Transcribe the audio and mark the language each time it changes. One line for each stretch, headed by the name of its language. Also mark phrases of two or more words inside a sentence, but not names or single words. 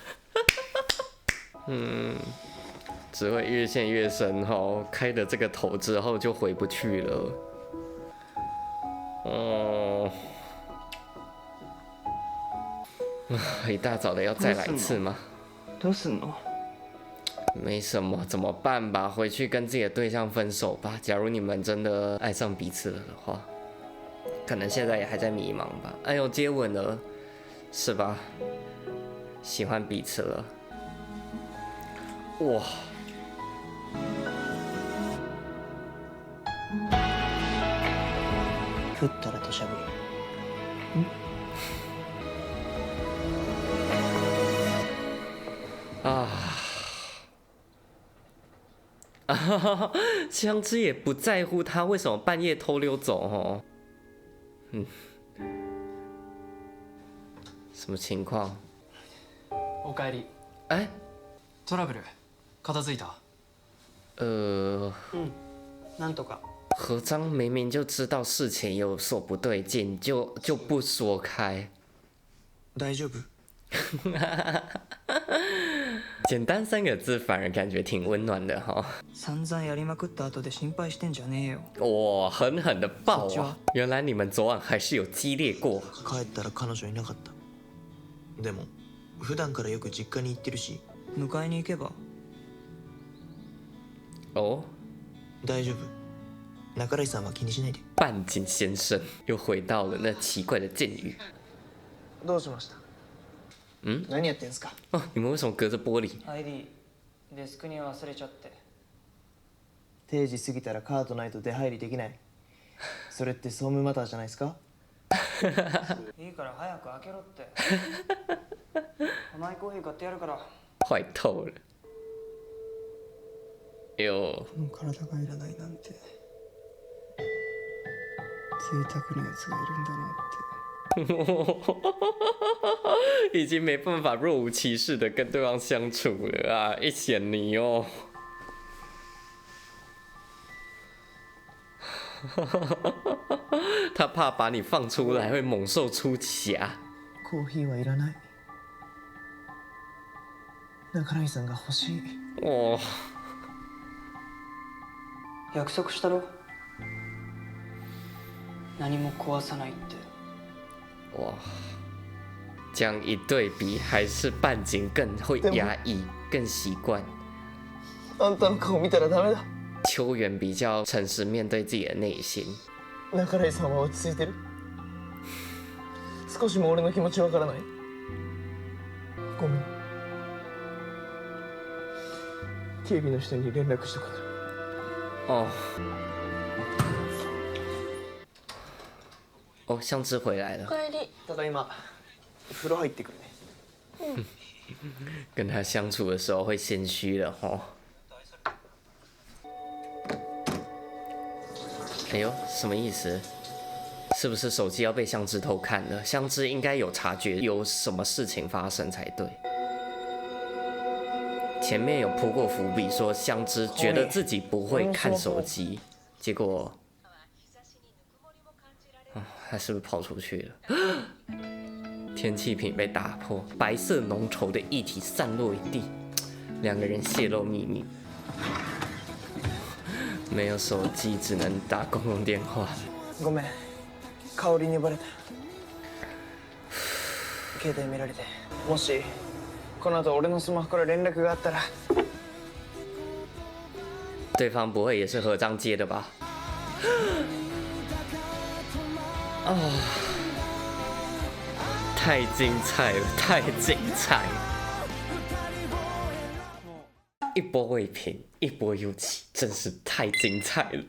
Chinese: 嗯，只会越陷越深哈，开了这个头之后就回不去了。哦，一大早的要再来一次吗？
Japanese: どうすんの？
Chinese: 没什么，怎么办吧？回去跟自己的对象分手吧。假如你们真的爱上彼此了的话，可能现在也还在迷茫吧。哎呦，接吻了，是吧？喜欢彼此了，哇！
Japanese: 降ったら土砂降り。啊！啊！
Chinese: 香枝也不在乎他为什么半夜偷溜走哦。嗯，什么情况？
Japanese: おかえり。哎，トラブル片付いた？なんとか。
Chinese: 何章明明就知道事情有所不对劲，就不说开。
Japanese: 大丈夫？
Chinese: 简单3个字反而感觉挺温暖的哈。
Japanese: 散々やりまくった後で心配してんじゃねえよ。
Chinese: 哇，狠狠的爆啊！原来你们昨晚还是有激烈过。
Japanese: 帰ったら彼女いなかった。でも普段からよく実家に行ってるし。迎えに行けば。哦，大丈夫。中井さんは気にしないで。
Chinese: 半井先生又回到了那奇怪的境遇。
Japanese: どうしました？何やってんすか？
Chinese: 哦，你们为什么隔着玻璃？
Japanese: ID デスクに忘れちゃって。定時過ぎたらカードないと出入りできない。それって総務マターじゃないですか？いいから早く開けろって。甘いコーヒー買ってやるから。
Chinese: 坏透了。哟，
Japanese: この体がいらないなんて贅沢なやつがいるんだなって。
Chinese: 已经没办法若无其事的跟对方相处了啊！一显你哦。他怕把你放出来会猛兽出柙。
Japanese: コーヒーはいらない。中西さんが欲しい。哦，約束したろ。何も壊さないって。
Chinese: 哇，这样一对比，还是半景更会压抑，更习惯。
Japanese: あんたの顔見たらダメだ。
Chinese: 秋元比较诚实面对自己的内心。
Japanese: 中西さんは落ち着いてる？少しも俺の気持ちわからない？ごめん。警備の人に連絡しとくから。
Chinese: 哦，哦，香知回来了，
Japanese: おかえり。ただいま。風呂入ってくるね。
Chinese: 跟他相处的时候会心虚了吼。哎呦，什么意思？是不是手机要被香知偷看了？香知应该有察觉有什么事情发生才对。前面有铺过伏笔，说香知觉得自己不会看手机，结果，他是不是跑出去了？天气瓶被打破，白色浓稠的液体散落一地，两个人泄露秘密。没有手机，只能打公共电话。
Japanese: ごめん。香りにバレた。携帯見られて。もしこの後俺のスマホから連絡があったら。
Chinese: 对方不会也是合章接的吧？哦，太精彩了，太精彩了！一波未平，一波又起，真是太精彩了！